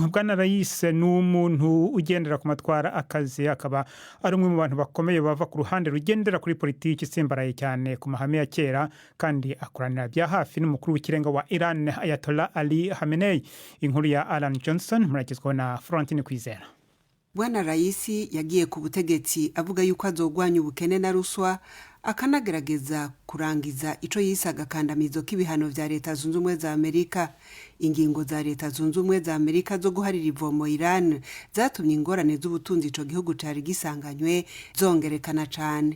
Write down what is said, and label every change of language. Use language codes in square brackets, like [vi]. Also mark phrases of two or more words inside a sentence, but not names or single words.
[rw] Bwana Rais ni umuntu ugendera ku matwara akazi, akaba ari umwe mu bantu bakomeye bava ku ruhande rugendera kuri politiki isimbaraye cyane ku mahame ya kera, kandi akoranira bya hafi n'umukuru w'ikirenga wa Iran Ayatollah Ali Khamenei. Inkuru ya Alan Johnson muragezwaho na Florentine Kwizera. [rn] Bwana Raisi yagiye ku butegetsi avuga yuko azogwanya ubukene na ruswa, akanagerageza kurangiza ico yisaga kandamizo k'ibihano vya Leta Zunze Ubumwe za Amerika. Ingingo za Leta Zunze Ubumwe za Amerika zo guharira ivomo Iran zatumye ingorane z'ubutunzi ico gihugu cari gisanganywe zongerekana cane.